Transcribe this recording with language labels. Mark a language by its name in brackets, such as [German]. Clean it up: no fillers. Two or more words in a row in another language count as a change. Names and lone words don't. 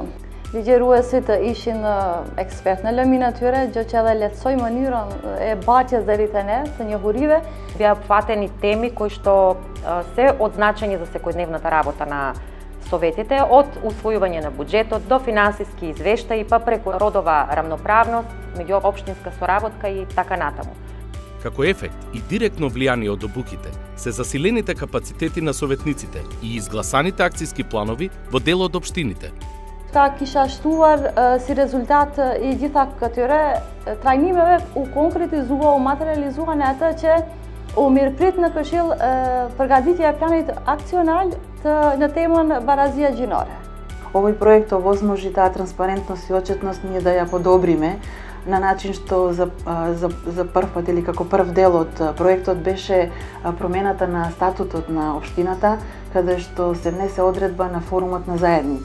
[Albanian] Ligjëruesit ishin ekspert në lëmin e tyre, gjë që edhe lehtësoi mënyrën e bartjes deri te ne të njohurive. [Macedonian] Бяха обхватени теми кои што се од значење за секојдневната работа на советите, од усвојување на буџетот до финансиски извештаи, па преку родова рамноправност, меѓуопштинска соработка и така натаму. Како ефект и директно влијание од обуките се засилените капацитети на советниците и изгласаните акциски планови во дел од општините. [Albanian] Ka kisha shtuar si rezultat i gjitha këtyre trajnimeve u konkretizua, u materializua në atë që u mirëprit në Këshill përgatitja e planit aksional në temën barazia gjinore. [Macedonian] Овој проект овозможи таа транспарентност и отчетност ние да ја подобриме на начин што за прв пат или како прв дел од проектот беше промената на статутот на општината, каде што се внесе одредба на форумот на заедници.